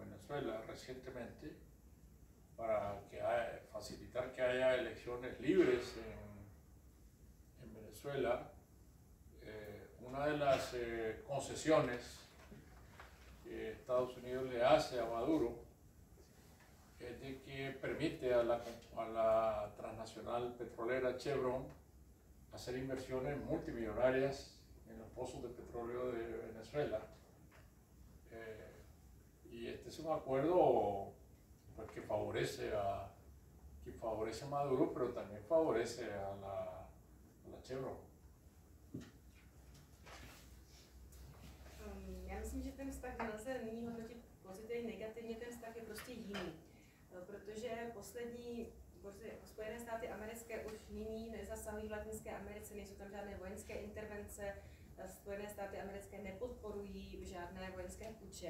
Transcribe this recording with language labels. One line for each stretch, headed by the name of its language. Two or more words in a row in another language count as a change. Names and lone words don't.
Spanish: Venezuela recientemente para facilitar que haya elecciones libres en Venezuela, una de las concesiones que Estados Unidos le hace a Maduro es de que permite a la transnacional petrolera Chevron hacer inversiones multimillonarias en los pozos de petróleo de Venezuela. Y este es un acuerdo pues, que favorece a Maduro, pero también favorece a la Chevron.
Czech: Já myslím, že ten vztah nelze nyní hodnotit pozitivně, negativně, ten vztah je prostě jiný. Protože Spojené státy americké už nyní nezasahují v Latinské Americe, nejsou tam žádné vojenské intervence, Spojené státy americké nepodporují žádné vojenské puče.